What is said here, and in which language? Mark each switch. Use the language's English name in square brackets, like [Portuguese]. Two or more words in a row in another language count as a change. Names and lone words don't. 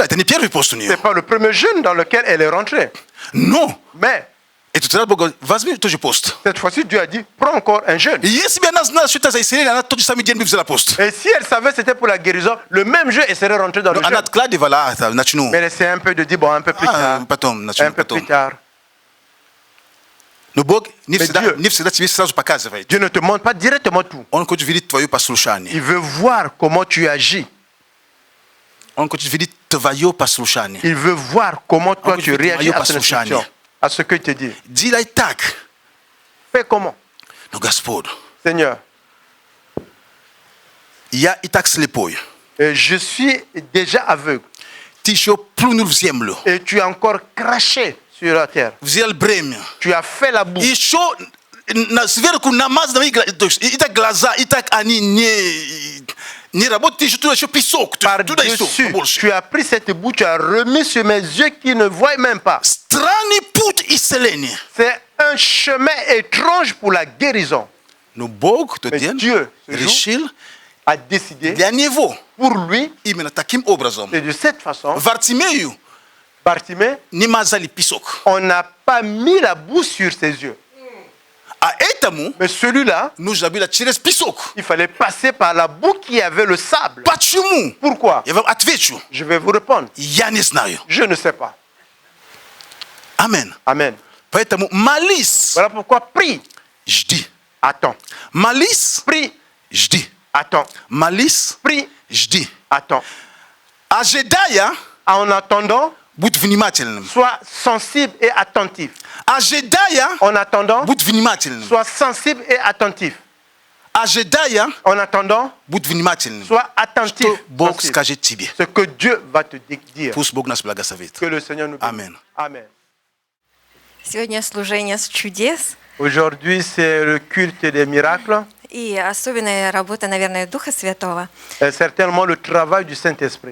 [Russian] Это не первый пост у [French] Ce [Russian] нее. [French] n'est pas le premier jeûne dans lequel elle est rentrée. [Russian] Но, [French] Mais [Russian] и тут Бог говорит, возьми тот же пост. [French] cette fois-ci, Dieu a dit, prends encore un jeûne. [Russian] И если бы она знала, что это за исцеление, она тот же самый день бы взяла пост. [French] Et si elle savait que c'était pour la guérison, le même jeûne, elle serait rentrée dans [Russian] Но [French] le [Russian] она [French] jeûne. [Russian] откладывала, начну. [French] Mais elle essaie un peu de dire, bon, un peu plus tard. [Russian] Потом, [French] Un [Russian] начну, [French] peu [Russian] потом. [French] plus tard. [Russian] Но Бог не [French] Dieu- [Russian] всегда тебе сразу показывает. [French] Dieu ne te montre pas directement tout. [Russian] Он хочет видеть твое послушание. [French] Il veut voir comment tu agis. [Russian] Он хочет видеть твое послушание. [French] Il veut voir comment toi [Russian] хочет [French] tu [Russian] видеть [French] réagis [Russian] моё [French] à son [Russian] послушание. [French] instruction, à ce que tu dis. [Russian] Делай так. [French] Fais comment? [Russian] Но Господь, [French] Seigneur, [Russian] я и так слепой. [French] je suis déjà aveugle [Russian] Ты еще плюнул в землю. [French] et tu as encore craché sur la terre. [Russian] Взял бремя. [French] Tu as fait la boue. [Russian] Еще сверху намазал мои глаза. И так глаза, и так они не работают. Ты еще туда еще песок. Туда еще [French] Par-dessus, [Russian] больше. [French] tu as pris cette boue, tu as remis sur mes yeux qui ne voient même pas. [Russian] Странный путь исцеления. [French] C'est un chemin étrange pour la guérison. [Russian] Но Бог тот [French] Mais [Russian] день [French] Dieu, ce jour, [Russian] решил [French] a décidé [Russian] для него [French] pour lui, [Russian] именно таким образом. [French] et de cette façon, [Russian] Вартимею [French] Bartimée, [Russian] не мазали песок. [French] on n'a pas mis la boue sur ses yeux. [Russian] А этому [French] Mais celui-là, [Russian] нужно было через песок. [French] il fallait passer par la boue qui avait le sable. [Russian] Почему? [French] Pourquoi? [Russian] Я вам отвечу. [French] Je vais vous répondre. [Russian] Я не знаю. [French] Je ne sais pas. [Russian] Амен. [French] Amen. [Russian] Поэтому молись, [French] Voilà pourquoi prie, [Russian] жди. [French] attends. [Russian] Молись, [French] Prie, [Russian] жди. [French] attends. [Russian] Молись, [French] Prie, [Russian] жди. [French] attends. [Russian] Ожидая, [French] En attendant, [Russian] будь внимательным. [French] sois sensible et attentif. [Russian] Ожидая, [French] En attendant, [Russian] будь внимательным. [French] sois sensible et attentif. [Russian] Ожидая, [French] En attendant, [Russian] будь внимательным. [French] sois attentif. [Russian] Что Бог [French] sensible. [Russian] скажет тебе. [French] Ce que Dieu va te dire. [Russian] Пусть Бог нас благословит. [French] Que le Seigneur nous bénisse. Amen. Amen. [Russian] Сегодня служение с чудес [French] Aujourd'hui, c'est le culte des miracles. [Russian] и особенная работа, наверное, Духа Святого. [French] Certainement le travail du Saint-Esprit.